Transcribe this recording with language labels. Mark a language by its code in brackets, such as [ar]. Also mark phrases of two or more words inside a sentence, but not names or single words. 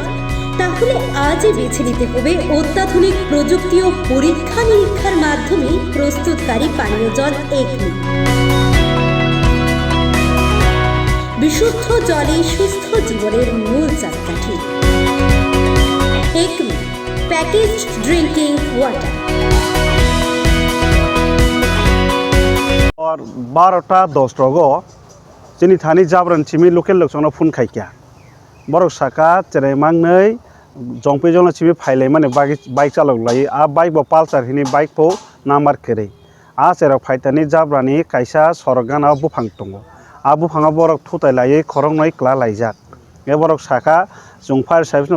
[bn] তাহলে আজই বেছে নিতে হবে অত্যাধুনিক প্রযুক্তি ও পরীক্ষা নিরীক্ষার মাধ্যমে প্রস্তুতকারী পানীয় জল একমি। বিশুদ্ধ জলে সুস্থ জীবনের মূল চাকাঠি। [en] একমি packaged drinking water। [brx] और 12:10 रगो जोंनि थानि जाब्रान चिमि लकेल लोकसंना फुन खायकिया बरक साका जेरै मांनै जंपे जंला चिमि फाइलाय माने बाइक चालक लायो आ बाइक बो पालसार हिनि बाइक बो नाम्बार केरै आ जेराव फाइतानि जाब्रानि कायसा सरगाना बुफां दङ आ बुफाङा बरक थुताय लायो खरं नै क्ला लायजाक ए बरक साका जों [en] fire service [brx] नो